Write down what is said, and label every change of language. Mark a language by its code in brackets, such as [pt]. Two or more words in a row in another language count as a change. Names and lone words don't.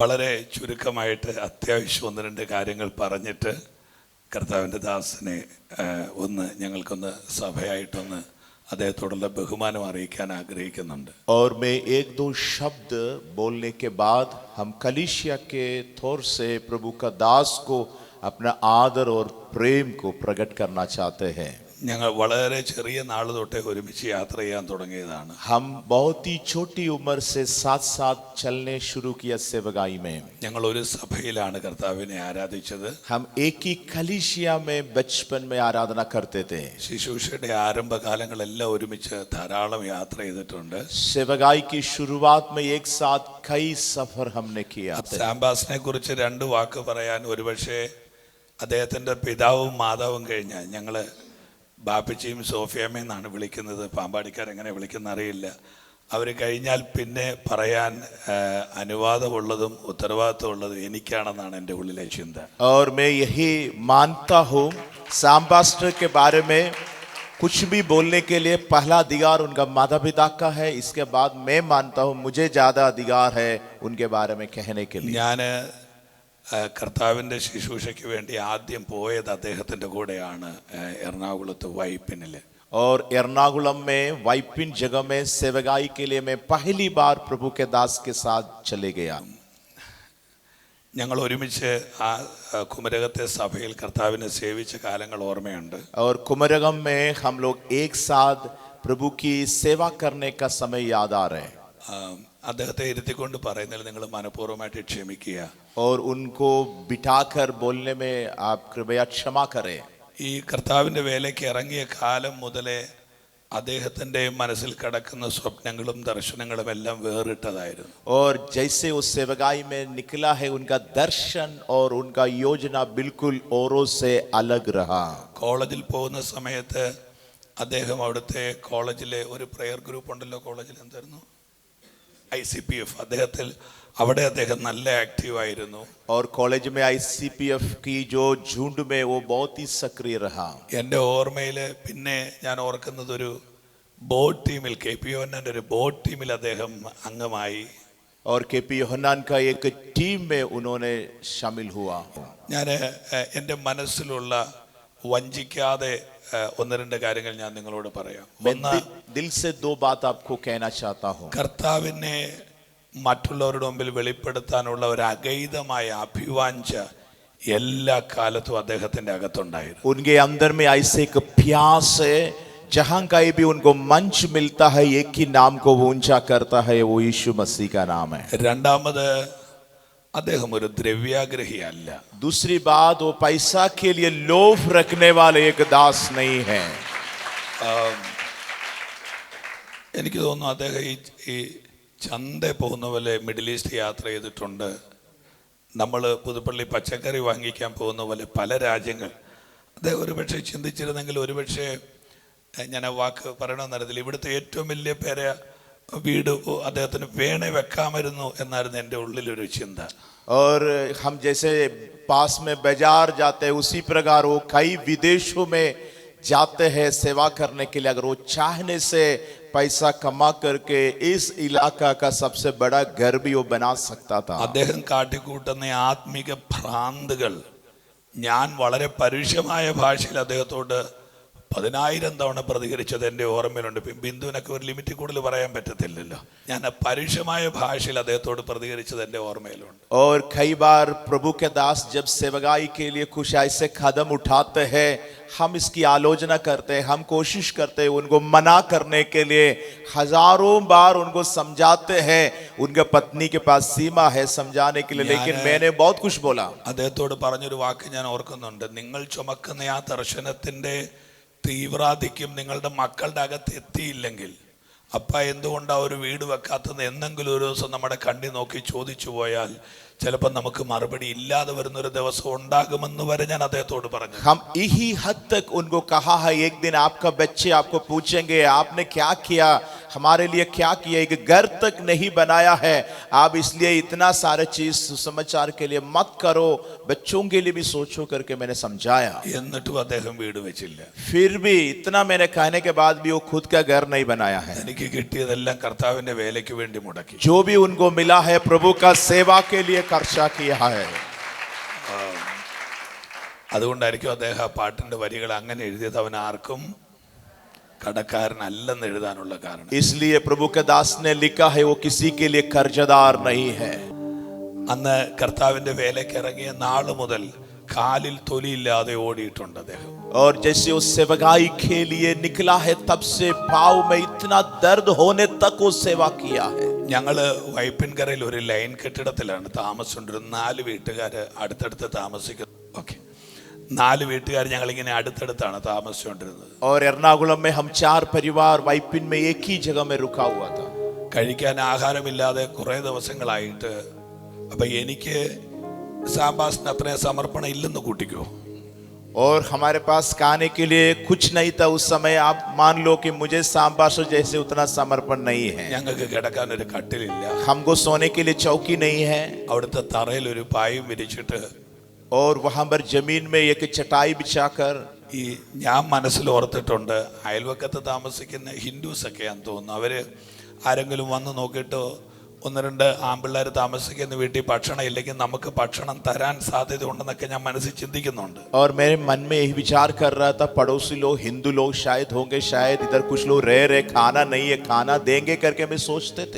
[ml] വളരെ ചുരുക്കമായിട്ട് അത്യാവശ്യം ഒന്ന് രണ്ട് കാര്യങ്ങൾ പറഞ്ഞിട്ട് കർത്താവിൻ്റെ ദാസനെ ഞങ്ങൾക്കൊന്ന് സഭയായിട്ടൊന്ന് അദ്ദേഹത്തോടുള്ള ബഹുമാനം അറിയിക്കാൻ ആഗ്രഹിക്കുന്നുണ്ട്. [hi] और मैं एक दो शब्द बोलने के बाद हम कलीसिया के थोर से प्रभु का दास को अपना आदर और प्रेम को प्रकट करना चाहते हैं. [ml] ഞങ്ങൾ വളരെ ചെറിയ നാൾ തൊട്ടേ ഒരുമിച്ച് യാത്ര ചെയ്യാൻ തുടങ്ങിയതാണ്. [hi] हम बहुत ही छोटी उम्र से साथ साथ चलने शुरू किया सेवकाई में. [ml] ഞങ്ങൾ ഒരു സഭയിലാണ് കർത്താവിനെ ആരാധിച്ചത്. [hi] हम एक ही कलीसिया में बचपन में आराधना करते थे. [ml] ശുശ്രൂഷയുടെ ആരംഭകാലങ്ങളെല്ലാം ഒരുമിച്ച് ധാരാളം യാത്ര ചെയ്തിട്ടുണ്ട്. [hi] सेवकाई की शुरुआत में एक साथ कई सफर हमने किया. [ml] സാംബാസിനെ കുറിച്ച് രണ്ട് വാക്ക് പറയാൻ ഒരുപക്ഷെ അദ്ദേഹത്തിന്റെ പിതാവും മാതാവും കഴിഞ്ഞാൽ ഞങ്ങള് ബാപ്പച്ചിയും സോഫിയമ്മയും എന്നാണ് വിളിക്കുന്നത്. പാമ്പാടിക്കാരെങ്ങനെ വിളിക്കുന്ന അറിയില്ല. അവർ കഴിഞ്ഞാൽ പിന്നെ പറയാൻ അനുവാദമുള്ളതും ഉത്തരവാദിത്വമുള്ളതും എനിക്കാണെന്നാണ് എൻ്റെ ഉള്ളിലെ ചിന്ത. [hi] और मैं यही मानता हूँ सांबास्टर के बारे में कुछ भी बोलने के लिए पहला अधिकार उनका माता पिता का है. इसके बाद मैं मानता हूँ मुझे ज्यादा अधिकार है उनके बारे में कहने के लिए. [ml] ഞാൻ കർത്താവിൻ്റെ ശുശ്രൂഷയ്ക്ക് വേണ്ടി ആദ്യം പോയത് അദ്ദേഹത്തിൻ്റെ കൂടെയാണ് എറണാകുളത്ത് വൈപ്പിനിൽ. [hi] और एर्नाकुलम में वाइपिन जगह में सेवकाई के लिए मैं पहली बार प्रभु के दास के साथ चले गया. [ml] ഞങ്ങൾ ഒരുമിച്ച് ആ കുമരകത്തെ സഭയിൽ കർത്താവിനെ സേവിച്ച കാലങ്ങൾ ഓർമ്മയുണ്ട്. [hi] और कुमरगम में हम लोग एक साथ प्रभु की सेवा करने का समय याद आ रहे हैं. [ml] അദ്ദേഹത്തെ ഇരുത്തിക്കൊണ്ട് പറയുന്നതിൽ നിങ്ങൾ മനഃപൂർവ്വമായിട്ട് ക്ഷമിക്കുക. [hi] और उनको बिठाकर बोलने में आप कृपया क्षमा करें. [ml] ഈ കർത്താവിൻ്റെ വേലയ്ക്ക് ഇറങ്ങിയ കാലം മുതലേ അദ്ദേഹത്തിൻ്റെ മനസ്സിൽ കിടക്കുന്ന സ്വപ്നങ്ങളും ദർശനങ്ങളും എല്ലാം വേറിട്ടതായിരുന്നു. [hi] और जैसे उस सेवकाई में निकला है उनका दर्शन और उनका योजना बिल्कुल औरों से अलग रहा. [ml] കോളേജിൽ പോകുന്ന സമയത്ത് അദ്ദേഹം അവിടുത്തെ കോളേജിലെ ഒരു [en] prayer group [ml] ഉണ്ടല്ലോ, കോളേജിൽ എന്തായിരുന്നു, ICPF. അവിടെ അദ്ദേഹം നല്ല ആക്റ്റീവ് ആയിരുന്നു. [hi] और कॉलेज में ICPF की जो झुंड में वो बहुत ही सक्रिय रहा. [ml] എൻ്റെ ഓർമ്മയിൽ പിന്നെ ഞാൻ ഓർക്കുന്നത് ഒരു [en] boat team, [ml] KP യോഹന്നാൻ്റെ ഒരു [en] boat team [ml] അദ്ദേഹം അംഗമായി. [hi] और KP യോഹന്നാൻ का एक टीम में उन्होंने शामिल हुआ. [ml] ഞാൻ എൻ്റെ മനസ്സിലുള്ള വഞ്ചിക്കാതെ ഒന്ന് രണ്ട് കാര്യങ്ങൾ ഞാൻ നിങ്ങളോട് പറയാം. ഒന്ന്, [hi] दिल से दो बात आपको कहना चाहता हूँ. [ml] കർത്താവിനെ മറ്റുള്ളവരുടെ മുമ്പിൽ വെളിപ്പെടുത്താനുള്ള ഒരു അഗൈതമായ അഭിവാഞ്ച എല്ലാ കാലത്തും അദ്ദേഹത്തിന്റെ അകത്തുണ്ടായിരുന്നു. [hi] उनके अंदर में ऐसे एक प्यास है, जहां कहीं भी उनको मंच मिलता है एक ही नाम को वो ऊंचा करता है, वो यीशु मसीह का नाम है. [ml] രണ്ടാമത്, അദ്ദേഹം ഒരു ദ്രവ്യാഗ്രഹിയല്ല. [hi] दूसरी बात, वो पैसा के लिए लोभ रखने वाले एक दास नहीं है. [ml] എനിക്ക് തോന്നുന്നു അദ്ദേഹം ഈ ചന്ത പോകുന്ന പോലെ മിഡിൽ ഈസ്റ്റ് യാത്ര ചെയ്തിട്ടുണ്ട്. നമ്മൾ പുതുപ്പള്ളി പച്ചക്കറി വാങ്ങിക്കാൻ പോകുന്ന പോലെ പല രാജ്യങ്ങൾ അദ്ദേഹം ഒരുപക്ഷെ ചിന്തിച്ചിരുന്നെങ്കിൽ ഒരുപക്ഷെ ഞാൻ ആ വാക്ക് പറയണമെന്നറിയത്തില്ല, ഇവിടുത്തെ ഏറ്റവും വലിയ പേരെ വീട് അദ്ദേഹത്തിന് വേണേ വെക്കാമായിരുന്നു എന്നായിരുന്നു എൻ്റെ ഉള്ളിലൊരു ചിന്ത. [hi] और हम जैसे पास में बाजार जाते हैं उसी प्रकार वो कई विदेशों में जाते हैं सेवा करने के लिए. अगर वो चाहने से पैसा कमा करके इस इलाका का सबसे बड़ा घर भी वो बना सकता था. [ml] അദ്ദേഹം കാട്ടിക്കൂട്ടുന്ന ആത്മീക ഭ്രാന്തുകൾ ഞാൻ വളരെ പരുഷമായ ഭാഷയിൽ അദ്ദേഹത്തോട് 10,000 തവണ പ്രതികരിച്ചത് എൻ്റെ ഓർമ്മയിലുണ്ട്. ബിന്ദുവിനൊക്കെ ഒരു ലിമിറ്റ് കൂടുതൽ പറയാൻ പറ്റത്തില്ലല്ലോ. ഞാൻ പരുഷമായ ഭാഷയിൽ അദ്ദേഹത്തോട് പ്രതികരിച്ചത് എൻ്റെ ഓർമ്മയിലുണ്ട്. [hi] और कई बार प्रभु के दास जब सेवकाई के लिए कुछ ऐसे कदम उठाते हैं, हम इसकी आलोचना करते हैं, हम कोशिश करते हैं उनको मना करने के लिए, हजारों बार उनको समझाते हैं. उनके पत्नी के पास सीमा है समझाने के लिए, लेकिन मैंने बहुत कुछ बोला. [ml] അദ്ദേഹത്തോട് പറഞ്ഞൊരു വാക്ക് ഞാൻ ഓർക്കുന്നുണ്ട്, നിങ്ങൾ ചുമക്കുന്ന ആ ദർശനത്തിൻ്റെ തീവ്രാധിക്യം നിങ്ങളുടെ മക്കളുടെ അകത്ത് എത്തിയില്ലെങ്കിൽ അപ്പ എന്തുകൊണ്ടാ ഒരു വീട് വെക്കാത്തത് എന്നെങ്കിലും ഒരു ദിവസം നമ്മുടെ കണ്ണി നോക്കി ചോദിച്ചു പോയാൽ ചിലപ്പോൾ നമുക്ക് മറുപടി ഇല്ലാതെ വരുന്നൊരു ദിവസം ഉണ്ടാകുമെന്ന് വരെ ഞാൻ അദ്ദേഹത്തോട് പറഞ്ഞു. [hi] हम यही हद तक उनको कहा है, एक दिन आपका बच्चे आपको पूछेंगे आपने क्या किया, हमारे लिए क्या किया, एक घर तक नहीं बनाया है। आप इसलिए इतना सारा चीज सुसमाचार के लिए मत करो, बच्चों के लिए भी सोचो करके मैंने समझाया। [ml] എന്നിട്ടും അദ്ദേഹം വീട് വെച്ചില്ല. [hi] फिर भी इतना मैंने कहने के बाद भी वो खुद का घर नहीं बनाया है। [ml] എനിക്ക് കിട്ടിയതെല്ലാം കർത്താവിന്റെ വേലയ്ക്ക് വേണ്ടി മുടക്കി. [hi] जो भी उनको मिला है प्रभु का सेवा के लिए खर्चा किया है। [ml] അതുകൊണ്ടായിരിക്കും അദ്ദേഹം ആ പാട്ടിന്റെ വരികൾ അങ്ങനെ എഴുതിയത്. അവൻ ആർക്കും കടക്കാരനല്ലെന്ന് എഴുതാനുള്ള കാരണം. [hi] इसलिए प्रभु के दास ने लिखा है वो किसी के लिए कर्जदार नहीं है। [ml] അന്ന് കർത്താവിന്റെ വേലയ്ക്ക് ഇറങ്ങിയ നാള് മുതൽ കാലിൽ തൊലിയില്ലാതെ ഓടിയിട്ടുണ്ട് അദ്ദേഹം. [hi] और जैसे वो सेवकाई के लिए निकला है तब से पाँव में इतना दर्द होने तक वो सेवा किया है। [ml] ഞങ്ങള് വൈപ്പിൻകരയിൽ ഒരു ലൈൻ കെട്ടിടത്തിലാണ് താമസിച്ചുകൊണ്ടിരുന്നത്. 4 വീട്ടുകാര് അടുത്തടുത്ത് താമസിക്കുന്നു. ഓക്കെ, 4 വീട്ടുകാർ ഞങ്ങൾ ഇങ്ങനെ അടുത്തടുത്താണ് താമസിച്ചുകൊണ്ടിരുന്നത്. [hi] और एर्नाकुलम में हम 4 परिवार वाइपिन में एक ही जगह में रुका हुआ था। [ml] കഴിക്കാൻ ആഹാരമില്ലാതെ കുറെ ദിവസങ്ങളായിട്ട്. അപ്പൊ എനിക്ക് സാമ്പാസിന് അത്രയും സമർപ്പണം ഇല്ലെന്ന് കൂട്ടിക്കോ. [hi] और हमारे पास खाने के लिए कुछ नहीं था उस समय। आप मान लो कि मुझे सांबासो जैसे उतना समर्पण नहीं है। [ml] ഞങ്ങൾക്ക് കിടക്കാൻ ഒരു കട്ടിലില്ല. [hi] हमको सोने के लिए चौकी नहीं है। [ml] അവിടുത്തെ തറയിൽ ഒരു പായും വിരിച്ചിട്ട് [hi] और वहां पर जमीन में एक चटाई बिछाकर [ml] ഈ ഞാൻ മനസ്സിൽ ഓർത്തിട്ടുണ്ട്, അയൽവക്കത്ത് താമസിക്കുന്ന ഹിന്ദുസ് ഒക്കെയാന്ന് തോന്നുന്നു. അവര് ആരെങ്കിലും വന്ന് നോക്കിയിട്ട് 1-2 ആൺപിള്ളേർ താമസിക്കുന്ന വീട്ടിൽ ഭക്ഷണം ഇല്ലെങ്കിൽ നമുക്ക് ഭക്ഷണം തരാൻ സാധ്യത ഉണ്ടെന്നൊക്കെ ഞാൻ മനസ്സിൽ ചിന്തിക്കുന്നുണ്ട്. [hi] और मेरे मन में यही विचार कर रहा था, पड़ोसी लोग हिंदू लोग शायद होंगे, शायद इधर कुछ लोग रह रहे, खाना नहीं है, खाना देंगे करके मैं सोचते थे।